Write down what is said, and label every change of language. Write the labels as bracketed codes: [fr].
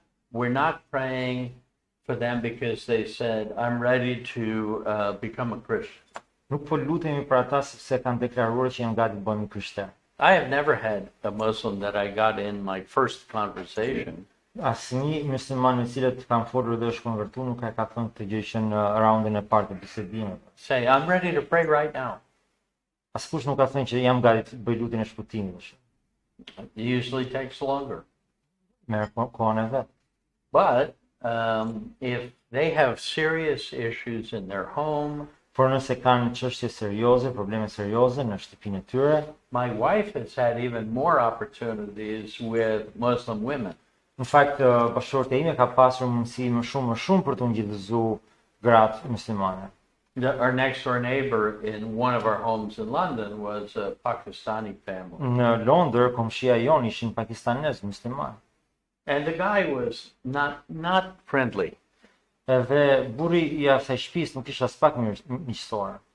[en] We're not praying for them because they said, I'm ready to become a Christian. [sq] Nuk po lutemi për ata sepse kanë deklaruar që janë gati të bëhen krishterë. [en] I have never had a Muslim that I got in my first conversation [sq] Asnjë musliman me cilët kam folur dhe është konvertuar nuk ka thënë këtë gjë që në raundin e parë të bisedimit. [en] say, I'm ready to pray right now. [sq] Askush nuk ka thënë që jam gati të bëj lutjen e shpëtimit. [en] It usually takes longer. [sq] Merë kohën e vet. [en] But if they have serious issues in their home, [sq] Por nëse kanë çështje serioze, probleme serioze në shtëpinë e tyre, [en] my wife has had even more opportunities with Muslim women. [sq] në fakt bashkëshorte ime ka pasur mundësi më shumë për të ngjitëzuar gratë muslimane. [en] Our next door neighbor in one of our homes in London was a Pakistani family. [sq] Në Londër, komshia jon ishin pakistanez musliman. [en] And the guy was not friendly. [sq] Edhe burri i asaj shtëpisë nuk ishte as pak miqësor.